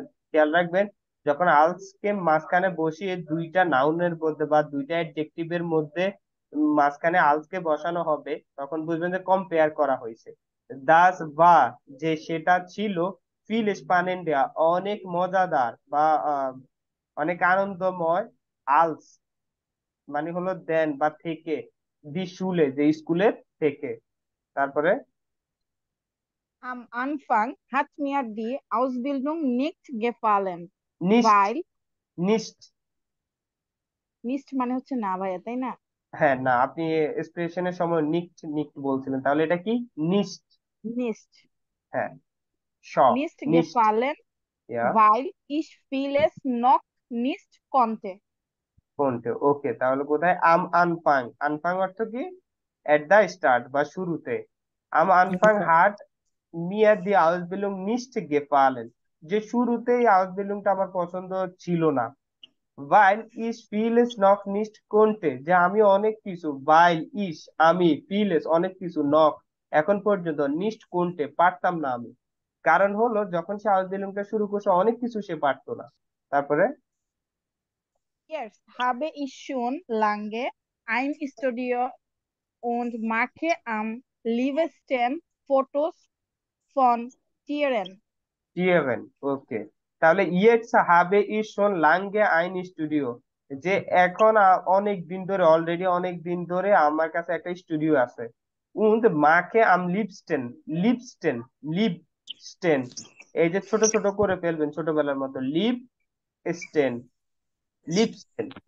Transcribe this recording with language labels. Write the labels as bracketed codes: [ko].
[bn] খেয়াল রাখবেন, যখন আলস কে মাঝখানে বসিয়ে দুইটা নাউনের মধ্যে বা দুইটা অ্যাডজেক্টিভের মধ্যে মাঝখানে আলস কে বসানো হবে, তখন বুঝবেন যে কম্পেয়ার করা হয়েছে। দাস বা, যে সেটা ছিল, ফিল স্পানেন্ডিয়া অনেক মজাদার বা অনেক আনন্দময়, আলস মানে হলো দেন বা থেকে, দি শুলে যে স্কুলের থেকে। তারপরে [de] Am Anfang hat mir die Ausbildung nicht gefallen, নিস্ট, weil নিস্ট, nicht [bn] মানে হচ্ছে না ভাইয়া, তাই না? হ্যাঁ না, আপনি এক্সপ্রেশনের সময় [de] নিক্ট নিক্ট [bn] বলছিলেন, তাহলে এটা কি? [de] নিস্ট, Nicht, [bn] হ্যাঁ, শ, [de] nicht নিস্ট, gefallen, ইয়া, weil ich vieles noch nicht konnte. [bn] কোনটা? ওকে, তাহলে কোথায়? আম আনফাং, আনফাং অর্থ কি? এট দা স্টার্ট বা শুরুতে। [de] আম আনফাং হাট মিয়ার দি আউসবিলুং নিস্ট গেফালেন, [bn] যে শুরুতেই আউসবিলুংটা আমার পছন্দ ছিল না। [de] weil ich vieles noch nicht konnte, [bn] যে আমি অনেক কিছু, weil ich আমি vieles অনেক কিছু noch এখন পর্যন্ত nicht konnte পারতাম না আমি। কারণ হলো যখন সে আউসবিল্ডিংটা শুরু করছে অনেক কিছু সে পারতো না। তারপরে [de] Jetzt habe ich schon lange ein Studio und mache am liebsten Fotos von Tieren. [bn] Steven, ওকে। তাহলে [de] jetzt habe ich schon lange ein Studio, [bn] যে এখন অনেক দিন ধরে, অলরেডি অনেক দিন ধরে আমার কাছে একটা স্টুডিও আছে। [de] und mache am liebsten, liebsten, liebsten, [bn] এই যে ছোট ছোট করে ফেলবেন ছোটবেলার মতো, [de] liebsten, liebsten।